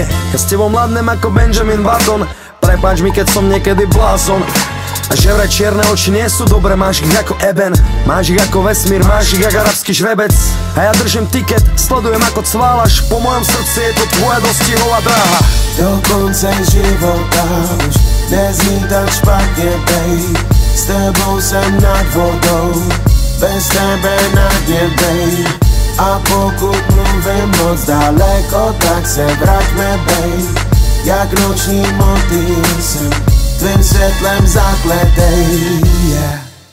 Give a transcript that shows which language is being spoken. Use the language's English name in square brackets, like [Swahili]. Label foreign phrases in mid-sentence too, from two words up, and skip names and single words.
[Slovak] Ja s tebou mladnem ako Benjamin Button. Prepáč mi, keď som niekedy blázon. A že vraj čierne oči nie sú dobré, máš ich ako eben, máš ich ako vesmír, máš ich ako arabský žrebec. A ja držím tiket, sledujem ako cválaš, po mojom srdci je to tvoja dostihová dráha. [Czech] Do konce života už nezní tak špatne, babe. S tebou sem nad vodou, bez tebe na dne, babe. A pokud mluvím moc daleko, tak se vraťme, babe. Jak noční motýl sem tvým svetlem zakletej, yeah.